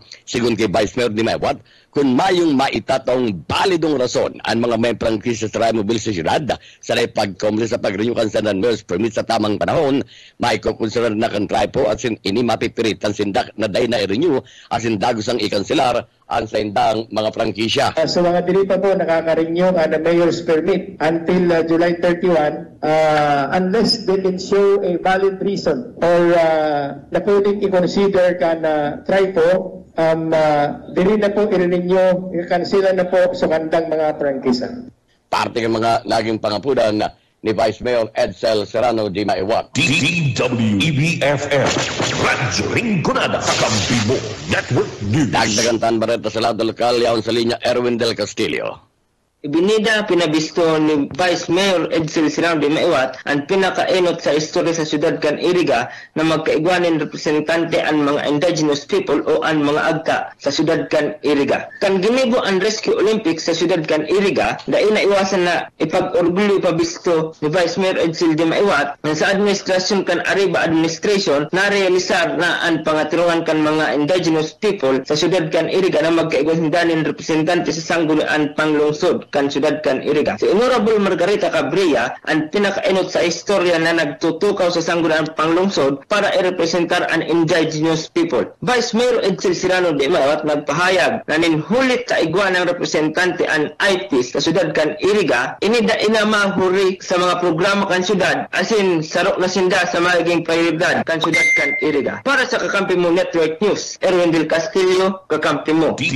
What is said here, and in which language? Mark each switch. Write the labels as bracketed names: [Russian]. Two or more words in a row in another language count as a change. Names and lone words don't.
[Bikol] Sigun kay Vice Mayor ni Mewat, kung mayong maitatong balidong rason ang mga may prangkisa sa Trimobile sa syudad sa pag-complain sa pag-renew kan sendan mayor's permits sa tamang panahon, maikukonsider na kan Tripo at ini mapipiritan sindak na day na i-renew asin dagos ang ikanselar ang sendang mga prangkisya. Sa mga dili pa po nakaka-renew ang mayor's permit [English] until July 31 unless they can show a valid reason [Bikol] or na pwedeng i-consider ka na Tripo dili na po i-renew, i-cancela na po sa kandang mga prangkisa. Parte ng mga naging pangapunan ni Vice Mayor Edsel Serrano de Mewat. DWEB-FM Radyo Rinconada, Kakampi mo Network News. Dagdagan tan bareta sa lado lokal yaon sa linya Erwin Del Castillo. Ibinida pinabisto ni Vice Mayor Edsel Serrano de Mewat ang pinakaenot sa istorya sa syudad kan Iriga na magkaigwanin representante ang mga [English] indigenous people [Bikol] o ang mga agta sa syudad kan Iriga. Kan ginibo ang Rescue Olympics sa syudad kan Iriga, dahil na iwasan na ipag-orgulyo pabisto ni Vice Mayor Edsel de Mewat na sa administrasyon kan Arriba Administration na realisar na ang pangatirungan kan mga [English] indigenous people [Bikol] sa syudad kan Iriga na magkaigwanin representante sa sanggunian panglungsod kan syudad kan Iriga. Si Honorable Margarita Cabrera ang pinakaenot sa istorya na nagtutukaw sa sangguniang panglungsod para i-representar ang [English] indigenous people. [Bikol] Vice Mayor Edsel Serrano de Mewat nagpahayag na ninhulit sa igwa ng representante ang IPs sa syudad kan Iriga, inida inamahuri sa mga programa kan syudad asin sarok na sinda sa magiging prioridad kan syudad kan Iriga. Para sa Kakampi mo Network News, Erwin Del Castillo, Kakampi mo.